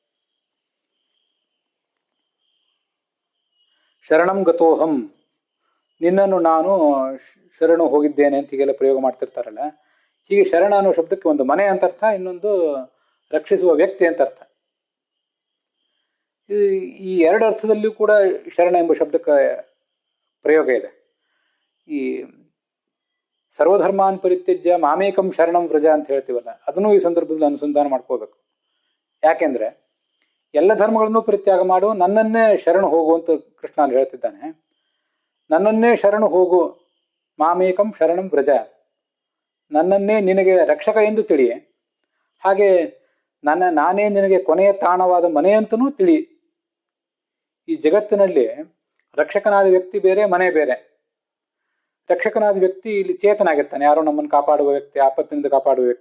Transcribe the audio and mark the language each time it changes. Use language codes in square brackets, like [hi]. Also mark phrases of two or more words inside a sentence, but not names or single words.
[sa] ಶರಣಂ ಗತೋಹಂ, [kn] ನಿನ್ನನ್ನು ನಾನು ಶರಣು ಹೋಗಿದ್ದೇನೆ ಅಂತ ಹೀಗೆಲ್ಲ ಪ್ರಯೋಗ ಮಾಡ್ತಿರ್ತಾರಲ್ಲ. ಹೀಗೆ ಶರಣ ಅನ್ನೋ ಶಬ್ದಕ್ಕೆ ಒಂದು ಮನೆ ಅಂತ ಅರ್ಥ, ಇನ್ನೊಂದು ರಕ್ಷಿಸುವ ವ್ಯಕ್ತಿ ಅಂತ ಅರ್ಥ. ಈ ಎರಡು ಅರ್ಥದಲ್ಲಿಯೂ ಕೂಡ ಶರಣ ಎಂಬ ಶಬ್ದಕ್ಕೆ ಪ್ರಯೋಗ ಇದೆ. ಈ [sa] ಸರ್ವಧರ್ಮಾನ್ ಪರಿತ್ಯಜ್ಯ ಮಾಮೇಕಂ ಶರಣಂ ವ್ರಜ [kn] ಅಂತ ಹೇಳ್ತೀವಲ್ಲ, ಅದನ್ನು ಈ ಸಂದರ್ಭದಲ್ಲಿ ಅನುಸಂಧಾನ ಮಾಡ್ಕೋಬೇಕು. ಯಾಕೆಂದ್ರೆ ಎಲ್ಲ ಧರ್ಮಗಳನ್ನು ಪರಿತ್ಯಾಗ ಮಾಡು, ನನ್ನನ್ನೇ ಶರಣು ಹೋಗು ಅಂತ ಕೃಷ್ಣ ಅಲ್ಲಿ ಹೇಳ್ತಿದ್ದಾನೆ. ನನ್ನನ್ನೇ ಶರಣು ಹೋಗು, [sa] ಮಾಮೇಕಂ ಶರಣಂ ವ್ರಜ, [kn] ನನ್ನನ್ನೇ ನಿನಗೆ ರಕ್ಷಕ ಎಂದು ತಿಳಿ, ಹಾಗೆ ನಾನೇ ನಿನಗೆ ಕೊನೆಯ ತಾಣವಾದ ಮನೆ ಅಂತನೂ ತಿಳಿ. ಈ ಜಗತ್ತಿನಲ್ಲಿ ರಕ್ಷಕನಾದ ವ್ಯಕ್ತಿ ಬೇರೆ, ಮನೆ ಬೇರೆ. ರಕ್ಷಕನಾದ ವ್ಯಕ್ತಿ ಇಲ್ಲಿ ಚೇತನಾಗಿರ್ತಾನೆ, ಯಾರೋ ನಮ್ಮನ್ನು ಕಾಪಾಡುವ ವ್ಯಕ್ತಿ, ಆಪತ್ತಿನಿಂದ ಕಾಪಾಡುವ ವ್ಯಕ್ತಿ.